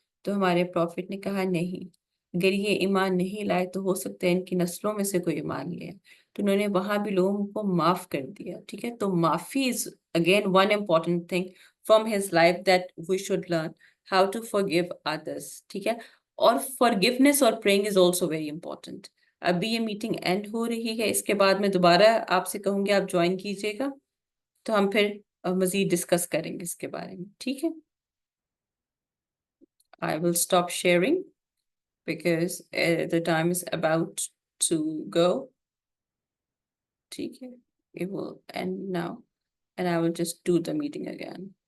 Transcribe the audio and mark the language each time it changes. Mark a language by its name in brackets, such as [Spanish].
[Urdu] تو ہمارے پروفٹ نے کہا نہیں، اگر یہ ایمان نہیں لائے تو ہو سکتا ہے ان کی نسلوں میں سے کوئی ایمان لے. تو انہوں نے وہاں بھی لوگوں کو معاف کر دیا. ٹھیک ہے، تو معافی [English] Is again one important thing from his life that we should learn how to forgive others. [Urdu] ٹھیک ہے، اور [English] forgiveness اور praying is also very important. [Urdu] ابھی یہ میٹنگ اینڈ ہو رہی ہے، اس کے بعد میں دوبارہ آپ سے کہوں گی آپ جوائن کیجیے گا تو ہم پھر مزید ڈسکس کریں گے اس کے بارے میں. ٹھیک ہے، [English] I will stop sharing because the time is about to go. [Urdu] ٹھیک ہے، [English] it will end now and I will just do the meeting again.